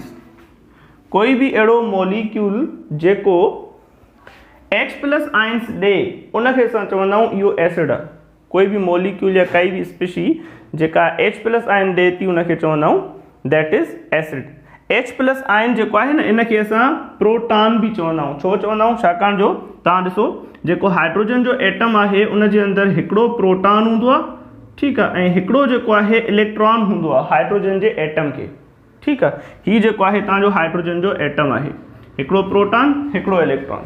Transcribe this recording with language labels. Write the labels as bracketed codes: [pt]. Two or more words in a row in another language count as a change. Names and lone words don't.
[sd] कोई भी अहिड़ो मॉलिक्यूल जेको [en] H plus ions [sd] ॾे उनखे असां चवंदा आहियूं इहो एसिड आहे। कोई भी मॉलिक्यूल या काई भी स्पीशी जेका [en] H plus ion [sd] ॾे थी उनखे चवंदा आहियूं [en] that is acid. H plus ion [sd] जेको आहे न इनखे असां प्रोटॉन बि चवंदा आहियूं। छो चवंदा आहियूं? छाकाणि जो तव्हां ॾिसो जेको हाइड्रोजन जो एटम आहे उनजे अंदरि हिकिड़ो प्रोटॉन हूंदो आहे। ठीकु आहे, ऐं हिकिड़ो जेको आहे इलेक्ट्रॉन हूंदो आहे हाइड्रोजन जे एटम खे। ठीकु आहे, हीउ जेको आहे तव्हांजो हाइड्रोजन जो एटम आहे, हिकिड़ो प्रोटॉन हिकिड़ो इलेक्ट्रॉन।